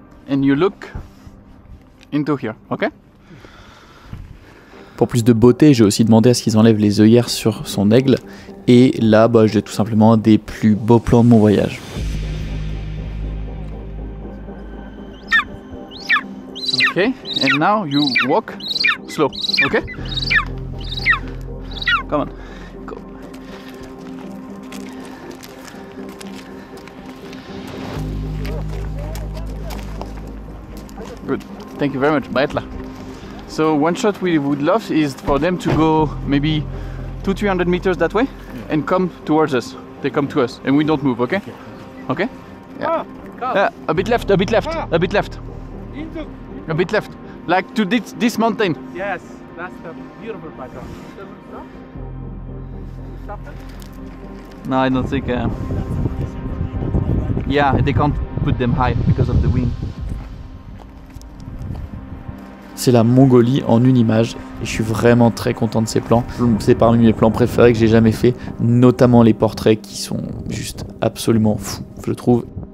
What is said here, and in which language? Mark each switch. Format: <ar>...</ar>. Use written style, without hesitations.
<en>And you look into here, okay.</en> <fr>Pour plus de beauté, j'ai aussi demandé à ce qu'ils enlèvent les œillères sur son aigle. Et là, j'ai tout simplement des plus beaux plans de mon voyage.</fr> <en>Okay, and now you walk slow, okay? Come on, go. Good, thank you very much, Baetla. So one shot we would love is for them to go maybe 200-300 meters that way and come towards us. They come to us and we don't move, okay? Okay? Yeah. A bit left, a bit left, a bit left. A bit left, like to this mountain. Yes, that's the beautiful pattern. Stop it? No, I don't think. Yeah, they can't put them high because of the wind.</en> <fr>C'est la Mongolie en une image et je suis vraiment très content de ces plans. C'est parmi mes plans préférés que j'ai jamais fait, notamment les portraits qui sont juste absolument fous, je trouve.</fr>